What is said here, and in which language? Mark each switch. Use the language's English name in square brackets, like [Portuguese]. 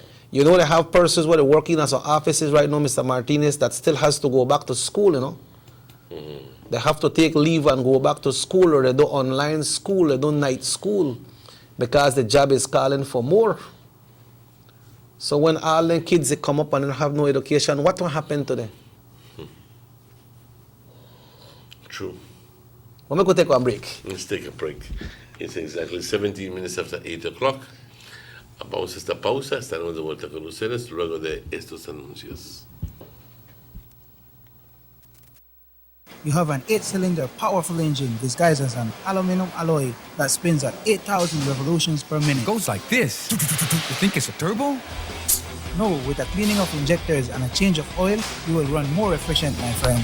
[English] They have persons where they're working as offices right now, Mr. Martinez, that still has to go back to school, They have to take leave and go back to school, or they do online school, they do night school, because the job is calling for more. So when all the kids they come up and they have no education, what will happen to them? True. We're going to take a break. Let's take a break. It's exactly 17 minutes after 8 o'clock. [Spanish] Vamos a esta pausa. Estaremos de vuelta con ustedes luego de estos anuncios. [English] You have an 8-cylinder powerful engine disguised as an aluminum alloy that spins at 8,000 revolutions per minute. Goes like this. You think it's a turbo? No, with the cleaning of injectors and a change of oil, you will run more efficient, my friend.